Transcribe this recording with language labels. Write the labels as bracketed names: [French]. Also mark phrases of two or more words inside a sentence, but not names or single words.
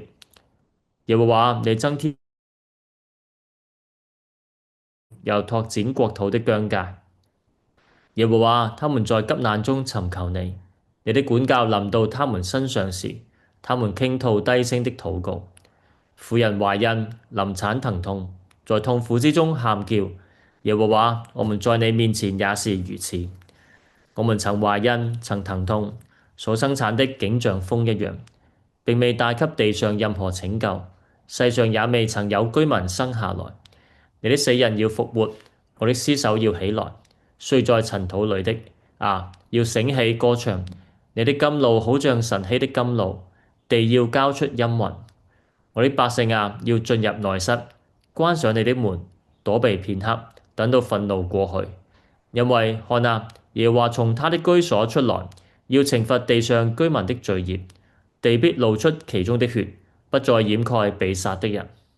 [Chinese] 耶和華，你增添又拓展國土的疆界。耶和華，他們在急難中尋求你，你的管教臨到他們身上時，他們傾吐低聲的禱告。婦人懷孕臨產疼痛，在痛苦之中喊叫。耶和華，我們在你面前也是如此。我們曾懷孕，曾疼痛，所生產的竟像風一樣，並未帶給地上任何拯救，世上也未曾有居民生下來。你的死人要復活，我的屍首要起來。睡在塵土裏的啊，要醒起歌唱。你的甘露好像晨曦的甘露，地要交出音雲。我的百姓啊，要進入內室，關上你的門，躲避片刻，等到憤怒過去。因為看啊，耶和華從他的居所出來，要懲罰地上居民的罪孽，地必露出其中的血，不再掩蓋被殺的人。